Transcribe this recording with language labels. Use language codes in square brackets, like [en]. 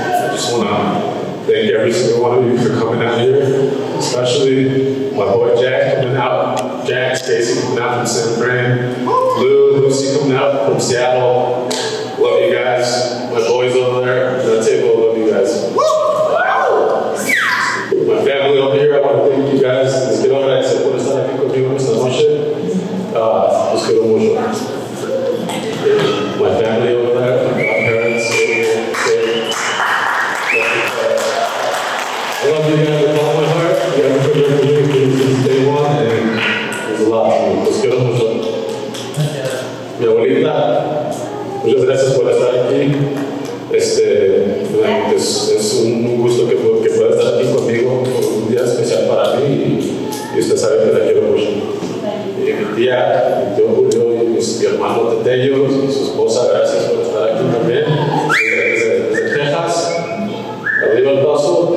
[en] I just want to thank every single one of you for coming out here, especially my boy Jack coming out, Jack, Stacy coming out from San Fran, Lou, Lucy coming out from Seattle. Love you guys. My boys over there at the table, love you guys. My family over here, I want to thank you guys. [es] Les quiero agradecer por estar aquí conmigo esta noche. Los quiero mucho. [en] My family over there, my godparents, I love you guys with all my heart. You haven't been here for me since day one, and there's a lot of me. [es] Los quiero mucho. Mi abuelita, muchas gracias por estar aquí. Es un gusto que pueda estar aquí conmigo, un día especial para mí, y usted sabe que la quiero mucho. Y mi tía, mi tío Julio, y mi hermano Tetello, y su esposa, gracias por estar aquí también, desde Texas, arriba el paso.